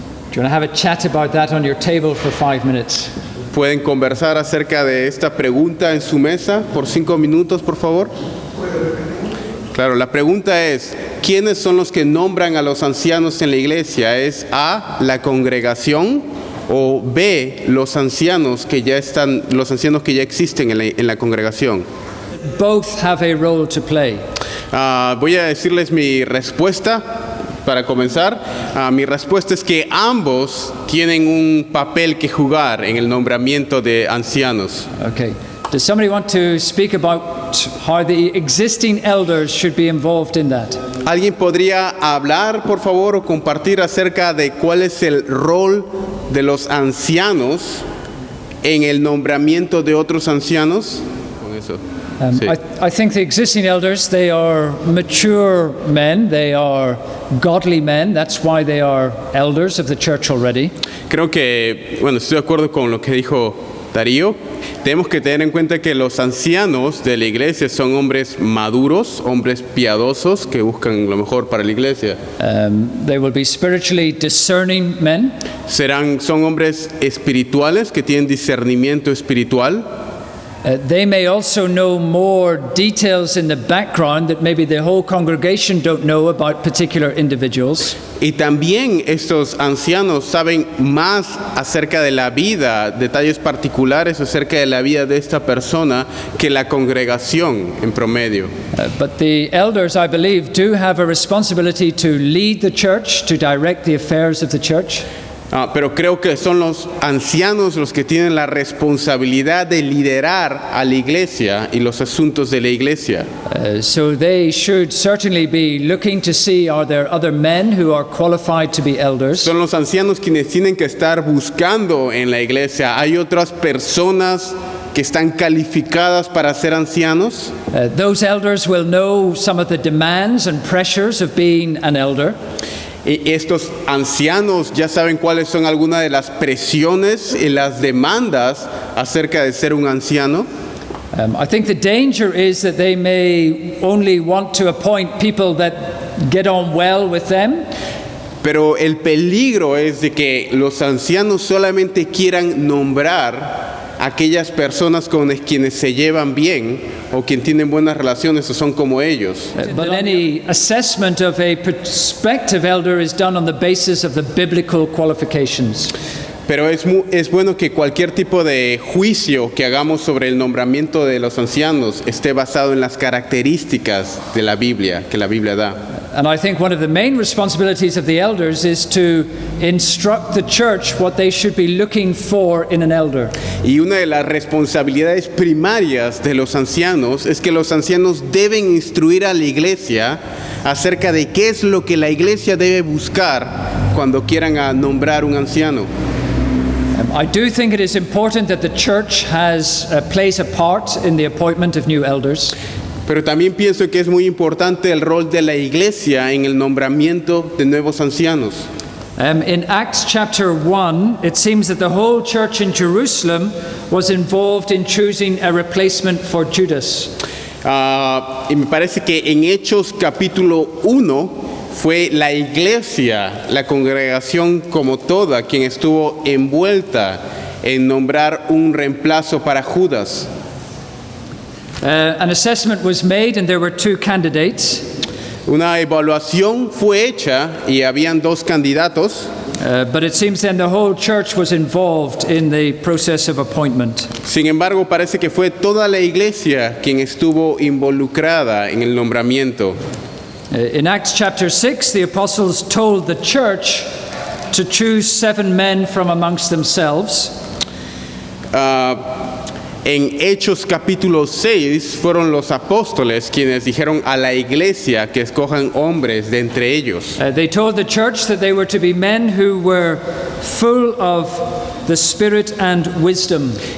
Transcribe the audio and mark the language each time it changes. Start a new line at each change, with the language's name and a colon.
English: Do you want to have a chat about that on your table for 5 minutes?
Spanish: ¿Pueden conversar acerca de esta pregunta en su mesa por 5 minutos, por favor? Claro, la pregunta es, ¿quiénes son los que nombran a los ancianos en la iglesia? ¿Es A, la congregación, o B, los ancianos que ya existen en la congregación?
English: Both have a role to play.
Spanish: Voy a decirles mi respuesta para comenzar. Mi respuesta es que ambos tienen un papel que jugar en el nombramiento de ancianos.
English: Okay. Does somebody want to speak about how the existing elders should be involved in that?
Spanish: ¿Alguien podría hablar, por favor, o compartir acerca de cuál es el rol de los ancianos en el nombramiento de otros ancianos? Con eso. Sí.
English: I think the existing elders, they are mature men, they are godly men, that's why they are elders of the church already.
Spanish: Creo que, estoy de acuerdo con lo que dijo Darío. Tenemos que tener en cuenta que los ancianos de la iglesia son hombres maduros, hombres piadosos que buscan lo mejor para la iglesia.
English: They will be spiritually discerning men.
Spanish: Son hombres espirituales que tienen discernimiento espiritual.
English: They may also know more details in the background that maybe the whole congregation don't know about particular individuals.
Spanish: Y también estos ancianos saben más acerca de la vida, detalles particulares acerca de la vida de esta persona que la congregación en promedio.
English: But the elders, I believe, do have a responsibility to lead the church, to direct the affairs of the church.
Spanish: Pero creo que son los ancianos los que tienen la responsabilidad de liderar a la iglesia y los asuntos de la iglesia.
English: So they should certainly be looking to see, are there other men who are qualified to be elders?
Spanish: Son los ancianos quienes tienen que estar buscando en la iglesia. ¿Hay otras personas que están calificadas para ser ancianos?
English: Those elders will know some of the demands and pressures of being an elder.
Spanish: Y estos ancianos ya saben cuáles son algunas de las presiones y las demandas acerca de ser un anciano.
English: I think the danger is that they may only want to appoint people that get on well with them.
Spanish: Pero el peligro es de que los ancianos solamente quieran nombrar aquellas personas con quienes se llevan bien o quienes tienen buenas relaciones o son como ellos.
English: But any assessment of a prospective elder is done on the basis of the biblical qualifications.
Spanish: Pero es bueno que cualquier tipo de juicio que hagamos sobre el nombramiento de los ancianos esté basado en las características de la Biblia, que la Biblia da.
English: And I think one of the main responsibilities of the elders is to instruct the church what they should be looking for in an elder.
Spanish: Y una de las responsabilidades primarias de los ancianos es que los ancianos deben instruir a la iglesia acerca de qué es lo que la iglesia debe buscar cuando quieran nombrar un anciano.
English: I do think it is important that the church plays a part in the appointment of new elders.
Spanish: Pero también pienso que es muy importante el rol de la iglesia en el nombramiento de nuevos ancianos.
English: In Acts chapter 1, it seems that the whole church in Jerusalem was involved in choosing a replacement for Judas.
Spanish: Y me parece que en Hechos capítulo 1 fue la iglesia, la congregación como toda, quien estuvo envuelta en nombrar un reemplazo para Judas.
English: An assessment was made and there were two candidates.
Spanish: Una evaluación fue hecha y habían dos candidatos.
English: But it seems then the whole church was involved in the process of appointment.
Spanish: Sin embargo, parece que fue toda la iglesia quien estuvo involucrada en el nombramiento.
English: In Acts chapter 6, the apostles told the church to choose 7 men from amongst themselves.
Spanish: En Hechos capítulo 6 fueron los apóstoles quienes dijeron a la iglesia que escojan hombres de entre ellos.
English: They told the church that they were to be men who were full of the Spirit and wisdom.